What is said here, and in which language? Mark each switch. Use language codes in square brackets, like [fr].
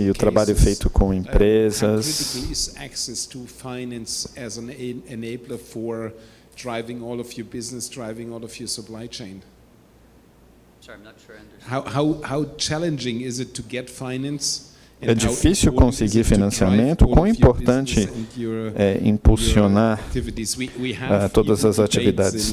[pt] e o trabalho feito com empresas. [en] How critical is access to finance as an enabler for driving all of your business, driving all of your supply chain? Sorry, I'm not sure I understand. How challenging is it to get finance? [pt] É difícil conseguir financiamento. Quão importante é impulsionar todas as atividades?